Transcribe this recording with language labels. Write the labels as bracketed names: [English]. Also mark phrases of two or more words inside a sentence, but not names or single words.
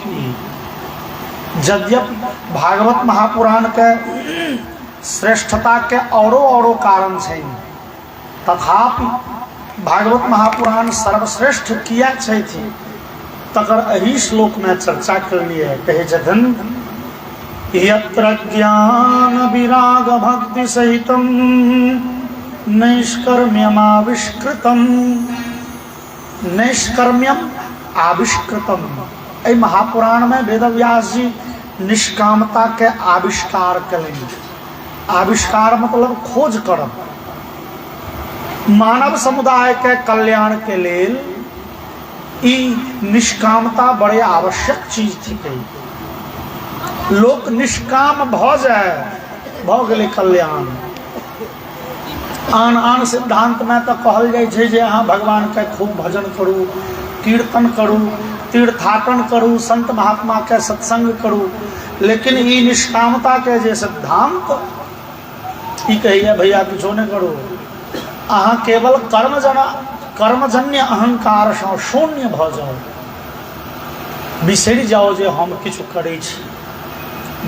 [Maithili] यद्यपि भागवत महापुराण के श्रेष्ठता के औरो कारण छै, तथापि भागवत महापुराण सर्वश्रेष्ठ किया छै थी तकर एहि श्लोक में चर्चा करलिए। कहे छथिन, [Sanskrit] यत्र ज्ञान विराग भक्ति सहितं नैष्कर्म्यम आविष्कृतम। नैष्कर्म्यम आविष्कृतम, [Maithili] एहि महापुराण में वेदव्यास जी निष्कामता के आविष्कार करेंगे। आविष्कार मतलब खोज करब। मानव समुदाय के कल्याण के लेल ई निष्कामता बड़े आवश्यक चीज थी। लोक निष्काम भ जाए भ गेलै कल्याण। आन आन सिद्धांत में तो कहल जाय छै जे अहाँ भगवान के खूब भजन करू, कीर्तन करू, तीर्थाटन करू, संत महात्मा के सत्संग करू, लेकिन ई निष्कामता के जे सिद्धांत ई कहिए भैया किछो नहीं करू, अहाँ केवल कर्मजन्य अहंकार से शून्य भ जाओ, बिसरि जाओ जे हम किछु करै छी।